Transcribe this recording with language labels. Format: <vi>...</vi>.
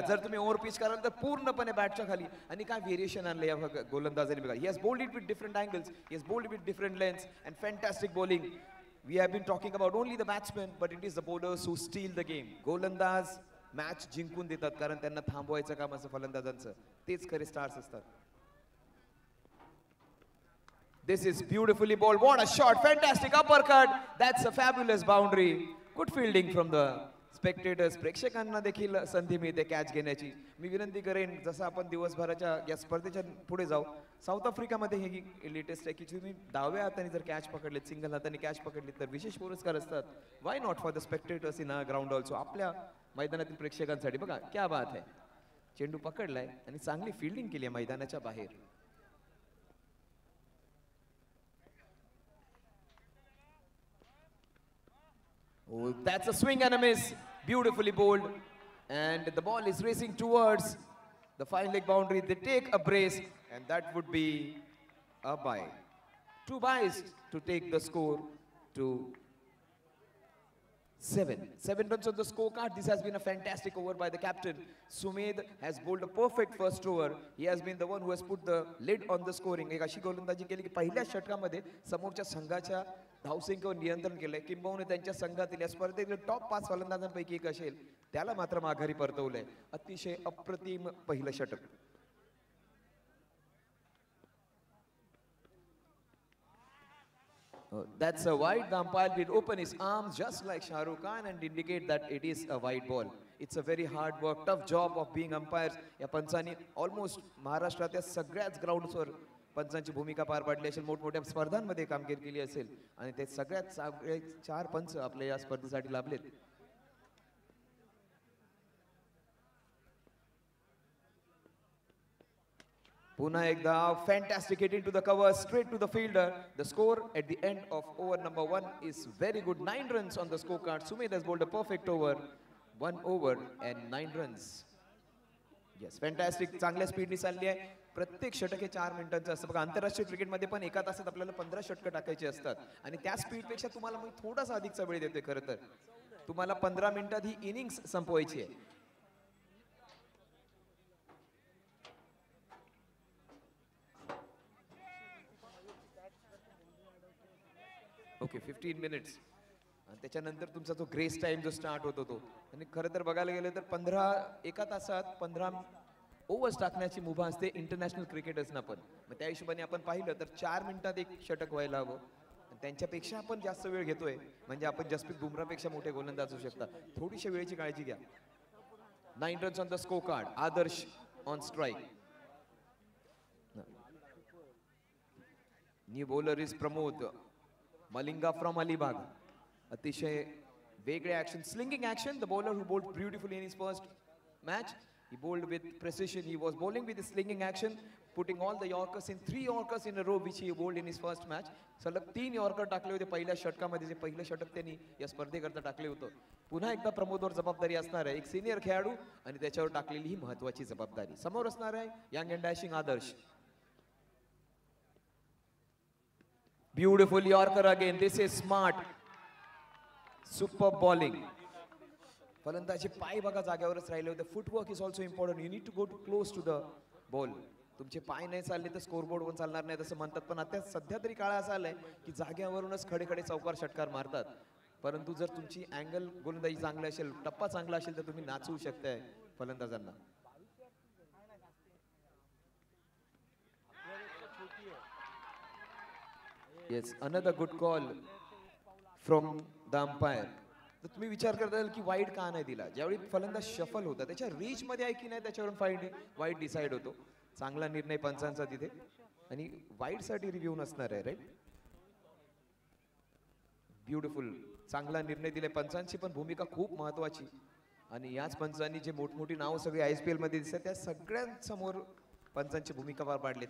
<mr>जर तुम्ही over pitch कराल तर पूर्णपणे बॅटच्या खाली. आणि काय व्हेरिएशन आणले या गोलंदाजाने बघा.</mr> <en>He has bowled it with different angles, he has bowled it with different lens and fantastic bowling. We have been talking about only the batsman but it is the bowlers who steal the game.</en> <mr>गोलंदाज match जिंकून देतात कारण त्यांना थांबवायचं काम असं फलंदाजांचं. तेच खरे स्टार्स असतात.</mr> <en>This is beautifully bowled. What a shot. Fantastic uppercut. That's a fabulous boundary. Good fielding from the</en> <mr>spectators प्रेक्षकांना देखील संधी मिळते कॅच घेण्याची. मी विनंती करेन जसं आपण दिवसभराच्या या स्पर्धेच्या पुढे जाऊ, साऊथ आफ्रिकामध्ये हे लेटेस्ट आहे की तुम्ही डाव्या हाताने जर कॅच पकडलेत, सिंगल हाताने कॅच पकडलेत तर विशेष पुरस्कार असतात.</mr> <en>Why not for the spectators in a ground also.</en> <mr>आपल्या मैदानातील प्रेक्षकांसाठी बघा</mr> <hi>क्या बात</hi> <mr>आहे. चेंडू पकडलाय आणि चांगली फिल्डिंग केली आहे मैदानाच्या बाहेर.</mr> <en>Oh, that's a swing and a miss. Beautifully bowled. And the ball is racing towards the fine leg boundary. They take a brace, and that would be a bye. 2 byes to take the score to 7. 7 runs on the scorecard. This has been a fantastic over by the captain. Sumed has bowled a perfect first over. He has been the one who has put the lid on the scoring.</en> <mr>एक अशी गोलंदाजी केली की पहिल्या षटकामध्ये समोरच्या संघाच्या धावसंख्येवर नियंत्रण केलंय. किंबहुना त्यांच्या संघातील या स्पर्धेतील टॉप 5 फलंदाजांपैकी एक असेल, त्याला मात्र माघारी परतवलंय. अतिशय अप्रतिम पहिलं षटक.</mr> <en>That's a wide. The umpire will open his arms just like Shah Rukh Khan and indicate that it is a wide ball. It's a very hard work, tough job of being umpires.</en> <mr>या पंचांनी almost महाराष्ट्राच्या सगळ्याच ग्राउंड्सवर पंचांची भूमिका पार पाडली असेल, मोठमोठ्या स्पर्धांमध्ये कामगिरी केली असेल आणि ते सगळ्यात सगळे 4 पंच आपल्या या स्पर्धेसाठी लाभलेत. Puna ekda</mr> <en>fantastic hit into the cover, straight to the fielder. The score at the end of over number 1 is very good. 9 runs on the scorecard. Sumed has bowled a perfect over. 1 over and 9 runs. Yes, fantastic.</en> <mr>चांगल्या स्पीडने चालली आहे. प्रत्येक षटक हे 4 मिनिटांचं असतं. बघा आंतरराष्ट्रीय क्रिकेटमध्ये पण एका तासात आपल्याला 15 षटकं टाकायची असतात आणि त्या स्पीडपेक्षा तुम्हाला मग थोडासा अधिकचा वेळ देतोय. खरं तर तुम्हाला 15 मिनिटात ही इनिंग्स संपवायची आहे. ओके 15 मिनिट्स आणि त्याच्यानंतर तुमचा जो ग्रेस टाइम जो स्टार्ट होतो तो. आणि खरं तर बघायला गेलं तर एका तासात 15 ओव्हर्स टाकण्याची मुभा असते इंटरनॅशनल क्रिकेटर्सना पण. मग त्या हिशोबाने आपण पाहिलं तर 4 मिनिटात एक षटक व्हायला हवं. त्यांच्यापेक्षा आपण जास्त वेळ घेतोय म्हणजे आपण जसप्रीत बुमरापेक्षा मोठे गोलंदाज असू शकता. थोडीशी वेळेची काळजी घ्या.</mr> <en>9 runs on the scorecard. Adarsh on strike. New bowler is Pramod Malinga from Alibag.</en> <mr>अतिशय वेगळे action, slinging action.</mr> <en>The bowler who bowled beautifully in his first match. He bowled with precision. He was bowling with his slinging action, putting all the Yorkers in 3 Yorkers in a row which he bowled in his first match.</en> <mr>सलग 3 yorker टाकले होते पहिल्या षटकामध्ये. जे पहिलं षटक त्यांनी या स्पर्धेकरता टाकले होतं. पुन्हा एकदा प्रमोदवर जबाबदारी असणार आहे. एक सिनियर खेळाडू आणि त्याच्यावर टाकलेली ही महत्त्वाची जबाबदारी. समोर असणार आहे</mr> <en>young and dashing</en> <mr>Adarsh.</mr> <en>Beautiful Yorker again. This is smart. Superb bowling.</en> <mr>फलंदाजी पाय बघा जागेवरच राहिले होते.</mr> <en>Footwork is also important. You need to go to close to the ball.</en> <mr>तुमचे पाय नाही चालले तर स्कोरबोर्डवर चालणार नाही असं म्हणतात. पण आता सध्या तरी काळ असा आलाय की जाग्यावरूनच खडे खडे चौकार षटकार मारतात. परंतु जर तुमची अँगल गोलंदाजी चांगली असेल, टप्पा चांगला असेल तर तुम्ही नाचवू शकताय फलंदाजांना.</mr> <en>Yes, another good call from the umpire.</en> <mr>तर तुम्ही विचार करताल की वाईड का नाही दिला. ज्यावेळी फलंदाज शफल होता त्याच्या रीच मध्ये आहे की नाही त्याच्यावरून वाईड डिसाइड होतो. चांगला निर्णय पंचांचा तिथे आणि वाईड साठी रिव्ह्यू नसणार आहे. राईट. ब्युटिफुल. चांगला निर्णय दिले. पंचांची पण भूमिका खूप महत्वाची आणि याच पंचांनी जे मोठमोठी नाव सगळी IPL मध्ये दिसतात त्या सगळ्यांसमोर पंचांची भूमिका पार पाडली.</mr>